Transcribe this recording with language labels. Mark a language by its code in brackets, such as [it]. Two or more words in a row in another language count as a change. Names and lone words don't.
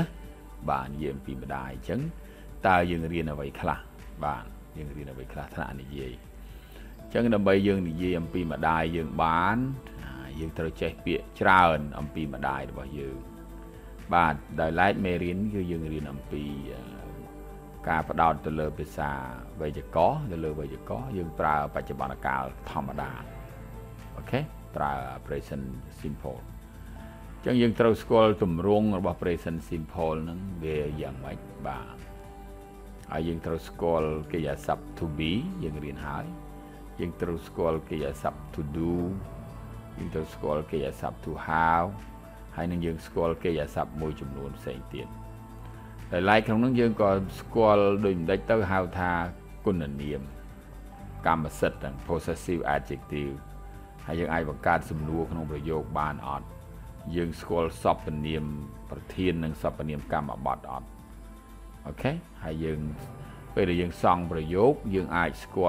[km] បាទនិយាយអំពីម្ដាយអញ្ចឹងតើយើងរៀនអ្វីខ្លះបាទយើងរៀនអ្វីខ្លះថ្នាក់និយាយអញ្ចឹងដើម្បីយើងនិយាយអំពីម្ដាយយើងបានយើងត្រូវចេះពាក្យច្រើនអំពីម្ដាយរបស់យើងបាទដោយឡែកមេរៀនគឺយើងរៀនអំពីការផ្ដោតទៅលើភាសាវេយ្យាករណ៍ទៅលើវេយ្យាករណ៍យើងប្រើបច្ចុប្បន្នកាលធម្មតា អូខេប្រើ [en] present simple [km] អញ្ចឹងយើងត្រូវស្គាល់ទម្រង់របស់ [en] present simple [km] ហ្នឹងវាយ៉ាងម៉េចបាទហើយយើងត្រូវស្គាល់កិរិយាសព្ទ [en] to be [km] យើងរៀនហើយយើងត្រូវស្គាល់កិរិយាសព្ទ [en] to do [km] យើងត្រូវស្គាល់កិរិយាសព្ទ [en] to have [km] ហើយនឹងយើងស្គា ល់កិរិយាសព្ទមួយចំនួនផ្សេងទៀតហើយឡែកក្នុងនោះយើងក៏ស្គាល់ដូចមិនដេចទៅហៅថាគុណនាមកម្មសិទ្ធិ [en] possessive adjective [km] ហើយយើងអាចបង្កើតសំណួរក្នុងប្រយោគបានអត់ យើងស្គាល់សព្វនាមប្រធាននិងសព្វនាមកម្មបត្តិអត់អូខេហើយយើងពេលដែលយើងសង់ប្រយោគយើងអាចស្គា